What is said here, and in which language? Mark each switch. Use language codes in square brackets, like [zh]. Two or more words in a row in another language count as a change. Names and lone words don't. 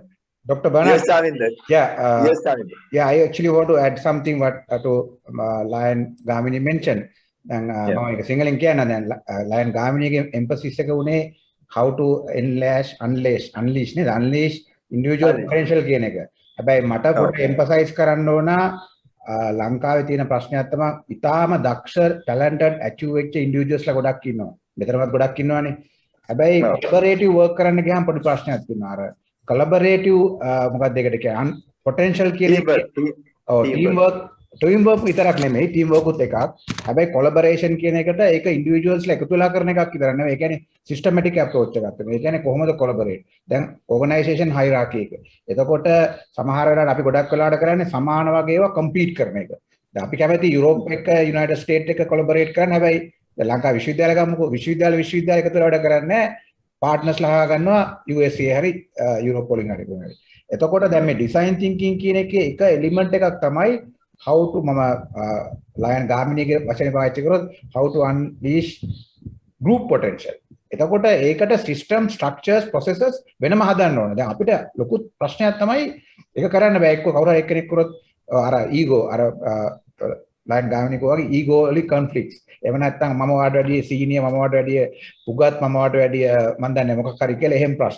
[en] Dr. Bernard. Yes, Chaminda. Yeah. Yes, Chaminda. Yeah, I actually want to add something what to Lion Gamini mentioned. And Singaling can and Lion Gamini emphasis how to unleash individual potential [si] කියන එක. හැබැයි මට පොඩ්ඩක් emphasize කරන්න ඕන ලංකාවේ තියෙන ප්‍රශ්නයක් තමයි ඉතාලම දක්ෂ [en] talented achieve [si] වෙච්ච individuals ලා ගොඩක් ඉන්නවා. මෙතනවත් ගොඩක් ඉන්නවානේ. හැබැයි [en] collaborative work [si] කරන්න ගියාම පොඩි ප්‍රශ්නයක් තියෙනවා. අර collaborative මොකක්ද ඒකට කියන්නේ potential කියන එක teamwork විතරක් නෙමෙයි teamwork උත් එකක්. හැබැයි collaboration කියන එකට ඒක individuals ලා එකතු වෙලා කරන එකක් විතර නෙවෙයි. ඒ කියන්නේ [en] systematic approach [si] එකක් තියෙනවා. ඒ කියන්නේ කොහොමද collaborate. දැන් [en] organization hierarchy [si] එක. එතකොට සමහර වෙලාවට අපි ගොඩක් වෙලාවට කරන්නේ සමාන වගේ ඒවා compete කරන එක. දැන් අපි කැමති යුරෝප් එක United States එක collaborate කරන්න. හැබැයි ලංකා විශ්වවිද්‍යාල ගමුකෝ විශ්වවිද්‍යාල එකතු වෙලා වැඩ කරන්නේ partners ලා ගන්නවා USA හරි යුරෝප් වලින් හරි කොහොමද. එතකොට දැන් මේ [en] design thinking [si] කියන එකේ එක element එකක් තමයි [en] how to [si] mama Lion Gamini වචනේ පාවිච්චි කරොත් [en] how to unleash group potential. [si] එතකොට ඒකට [en] system structures processes [si] වෙනම හදන්න ඕනේ. දැන් අපිට ලොකු ප්‍රශ්නයක් තමයි ඒක කරන්න බෑ. එක්ක කවුරු හරි එක්කෙනෙක් කරොත් අර ego අර Lion Gamini වගේ ego වල conflicts. එහෙම නැත්නම් මම වාට වැඩිය senior මම වාට වැඩිය උගත් මම වාට වැඩිය මම දන්නේ මොකක් හරි කියලා එහෙම ප්‍රශ්න.